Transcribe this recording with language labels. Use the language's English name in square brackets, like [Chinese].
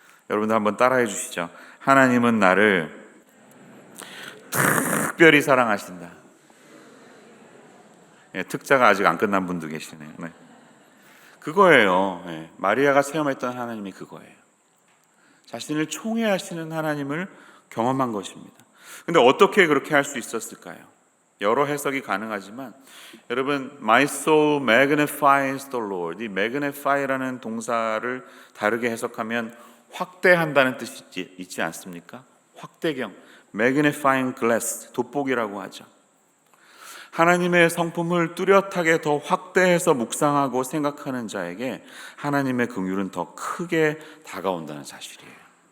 [Korean] 여러분들 한번 따라해 주시죠. 하나님은 나를 특별히 사랑하신다. 특자가 아직 안 끝난 분도 계시네요. 네. 그거예요. 마리아가 체험했던 하나님이 그거예요. 자신을 총애하시는 하나님을 경험한 것입니다. 근데 어떻게 그렇게 할 수 있었을까요? 여러 해석이 가능하지만 여러분, [English] My soul magnifies the Lord. [Korean] 이 magnify라는 동사를 다르게 해석하면 확대한다는 뜻이 있지 않습니까? 확대경, magnifying glass, 돋보기라고 하죠. 하나님의 성품을 뚜렷하게 더 확대해서 묵상하고 생각하는 자에게 하나님의 긍휼은 더 크게 다가온다는 사실이에요.